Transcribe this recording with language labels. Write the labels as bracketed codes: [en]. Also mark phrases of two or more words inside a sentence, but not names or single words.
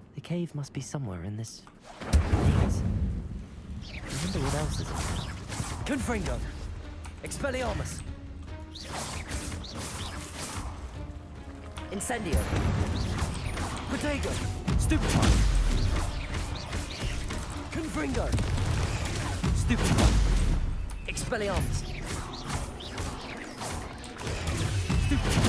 [en] cave must be somewhere in this maze. I wonder what else is in there. Confringo! Expelliarmus! Incendio! Protego! Stupefy! Confringo! Stupefy! Expelliarmus! Stupefy!